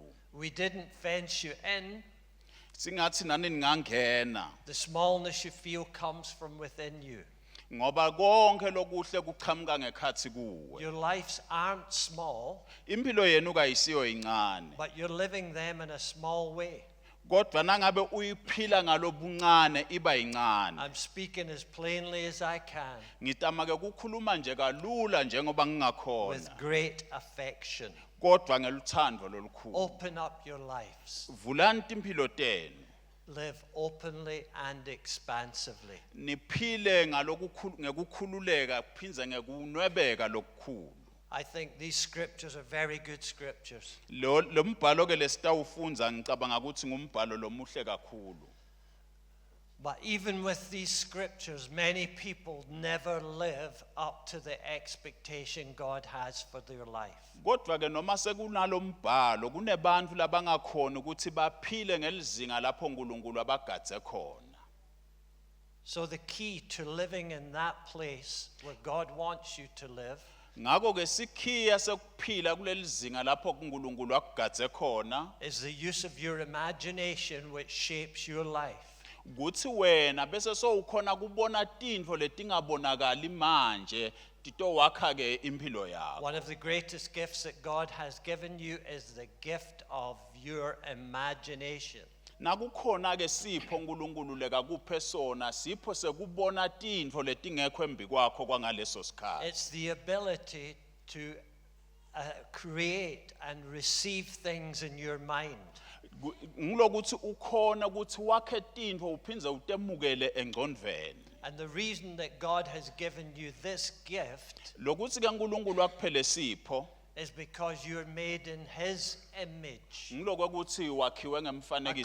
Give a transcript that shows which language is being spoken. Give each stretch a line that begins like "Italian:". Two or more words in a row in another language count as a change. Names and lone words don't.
English: We didn't fence you in.
Swati: Singathi nani ningangena
English: The smallness you feel comes from within you.
Swati: ngoba konke lokuhle kuchamuka ngekhathi kuwe.
English: Your lives aren't small,
Swati: Impilo yenu kayisiyo incane.
English: but you're living them in a small way.
Swati: Kodwa nangabe uyiphila ngalobuncane iba incane.
English: I'm speaking as plainly as I can,
Swati: Ngitama ke kukhuluma nje kalula njengoba
English: with
Swati: ngingakhona.
English: great affection.
Swati: Kodwa ngeluthando lolukhulu.
English: Open up your lives.
Swati: Vulani impilo tenu.
English: Live openly and expansively.
Swati: Niphile ngekukhululeka kuphinze ngekunwebeka lokukhulu.
English: I think these scriptures are very good scriptures.
Swati: Lo mbhalo ke lesitawufunza ngicabanga ukuthi ngumbhalo lomuhle kakhulu.
English: But even with these scriptures, many people never live up to the expectation God has for their life.
Swati: Kodwa ke noma sekunalo mbhalo kunebantu labangakhona ukuthi baphile ngelizinga lapho uNkulunkulu abagadze khona.
English: So the key to living in that place where God wants you to live
Swati: Ngakho ke sikhiya sekuphila kuleli zinga lapho uNkulunkulu akugadze khona
English: is the use of your imagination which shapes your life.
Swati: ukuthi wena bese sowukhona kubona tintfo letingabonakali manje titowakha ke impilo yakho.
English: One of the greatest gifts that God has given you is the gift of your imagination.
Swati: Nakukhona ke sipho uNkulunkulu leka kuphe sona sipho sekubona tintfo letingekho embi kwakho kwangaleso sikhathi.
English: It's the ability to create and receive things in your mind.
Swati: Ngilokuthi ukhona ukuthi wakhe tintfo uphindze utemukele engcondvweni.
English: And the reason that God has given you this gift
Swati: Lokuthi ke uNkulunkulu akuphele sipho
English: is because you're made in His image,
Swati: ngilokuthi wakhiwe ngemfanekiso